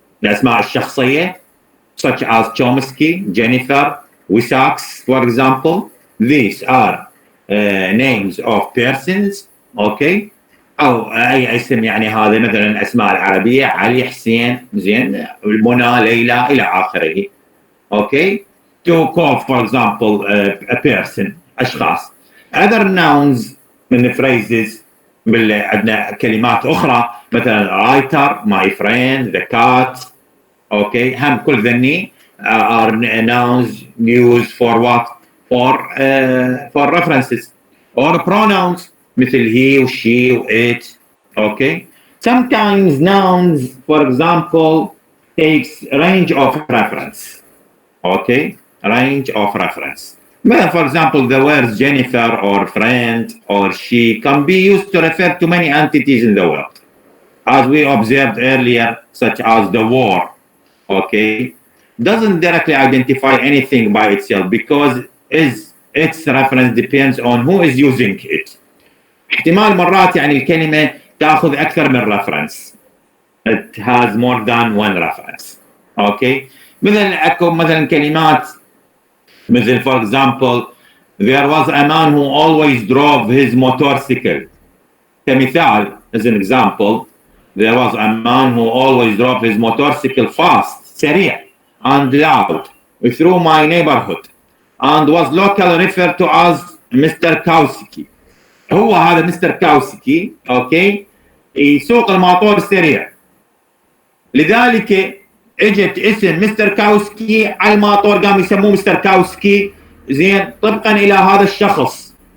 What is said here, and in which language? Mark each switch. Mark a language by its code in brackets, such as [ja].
[ar] الأسماء الشخصية [en] such as Chomsky, Jennifer, Wisaks, for example. These are names of persons, okay. [ar] أو أي اسم يعني هذا مثلا الأسماء العربية علي، حسين، زين، منى، ليلى إلى آخره. [en] Okay. To call for example a person أشخاص. Other nouns من phrases [ar] عندنا كلمات أخرى مثلا [en] writer, my friend, the cat. Okay. [ar] هم كل ذني [en] are nouns used for what? For references or pronouns مثل he و she و it. Okay. Sometimes nouns for example takes range of reference. Okay, range of reference. Well, for example, the words Jennifer or friend or she can be used to refer to many entities in the world, as we observed earlier, such as the war. Okay, doesn't directly identify anything by itself because its reference depends on who is using it. [ar] احتمال مرات يعني الكلمة تأخذ أكثر من reference. [en] It has more than one reference. Okay. [ar] مثلا اكو مثلا كلمات مثل [en] for example there was a man who always drove his motorcycle. [ar] كمثال [en] as an example there was a man who always drove his motorcycle fast سريع and loud through my neighborhood and was locally referred to as Mr. Kowski. [ar] هو هذا مستر كاوسكي اوكي يسوق الماطور السريع، لذلك اجت اسم مستر كاوسكي على الماطور قام يسموه مستر كاوسكي زين طبقا الى هذا الشخص.